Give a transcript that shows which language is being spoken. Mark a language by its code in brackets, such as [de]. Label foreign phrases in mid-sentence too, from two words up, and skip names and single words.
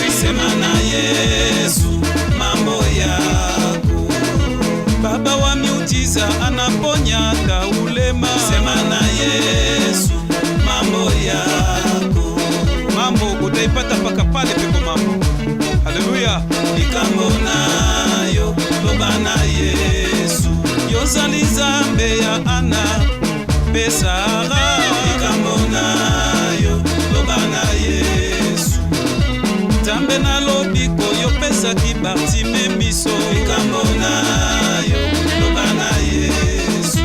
[sw] Sema na Yesu mambo yako, Baba wa miujiza anaponya hata ulema. Sema na Yesu mambo yako, Mambo utaipata paka pale peko mambo. Haleluya. [ln] likambo nayo loba na Yesu. Yozali Nzambe ya Ana pe Sara, likambo nayo loba na Yesu. Nzambe nalobi koyopesaki Bartime miso, likambo nayo loba na Yesu.